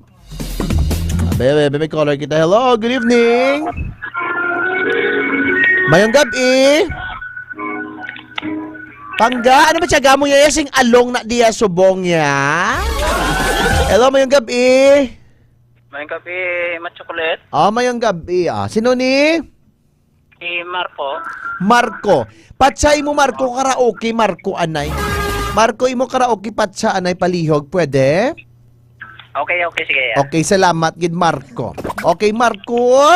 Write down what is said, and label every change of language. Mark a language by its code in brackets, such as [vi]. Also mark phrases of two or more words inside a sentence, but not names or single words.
[hil] May caller kita. [en] Hello, good evening. [hil] Mayong gabi. Pangga, ano ba tiyaga mo yaya sing along na diya subong ya? Hello, mayong gabi. Mayong gabi, Matchocolate. Mayong gabi. Sino ni? Si Marco. Marco. Patsay mo Marco karaoke, Marco anay. Marco imo karaoke patsa anay palihog, pwede? Okay, sige. Okay, salamat gid Marco. Okay, Marco.